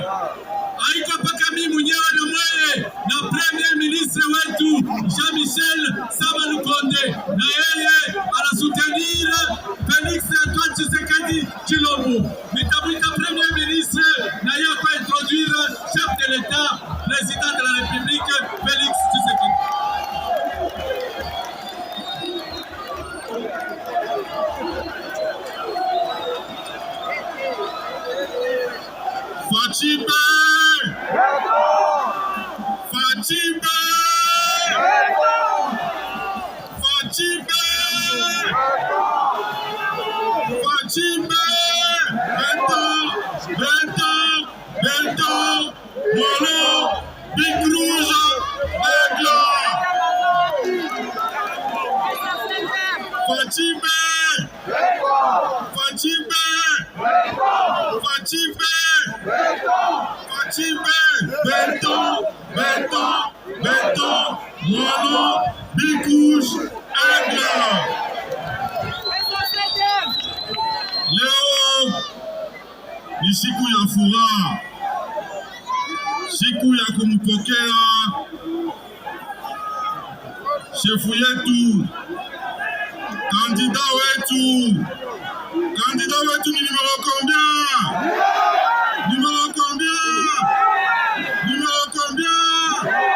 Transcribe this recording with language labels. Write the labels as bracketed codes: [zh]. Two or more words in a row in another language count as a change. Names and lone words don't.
[sw] Haiko paka mimi mwenyewe na mweye na [fr] Premier Ministre [sw] wetu Jean-Michel Sama Lukonde, na yeye anasoutenir Félix Antoine Tshisekedi Chilombo. Nitamwita [fr] Premier Ministre [sw] na yeye kwa [fr] introduire chef de l'État, président de la République [sw] Félix Tshisekedi. Fatimbe! Fatimbe! Fatimbe! Fatimbe! Bento! Molo! Big Rouge! Aigle! Fatimbe! Fatimbe! Fatimbe! Fatimbe! Bento! Molo! Big Rouge! Aigle! Leo ni siku ya furaha, kumpokea shefu yetu, kandida wetu ni [fr] numero combien? Numero combien? Numero combien?